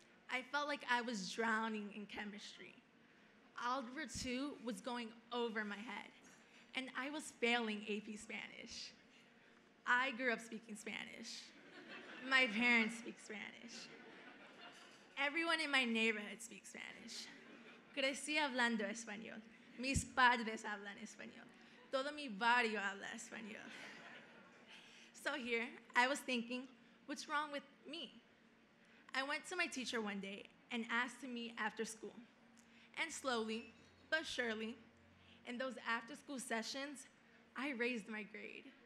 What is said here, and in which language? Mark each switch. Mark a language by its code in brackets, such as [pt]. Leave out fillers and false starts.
[en] I felt like I was drowning in chemistry. Algebra 2 was going over my head, and I was failing AP Spanish. I grew up speaking Spanish. My parents speak Spanish. Everyone in my neighborhood speaks Spanish. [es] Crecí hablando español. Mis padres hablan español. Todo mi barrio habla español. [en] So here, I was thinking, what's wrong with me? I went to my teacher one day and asked to meet after school. And slowly, but surely, in those after-school sessions, I raised my grade.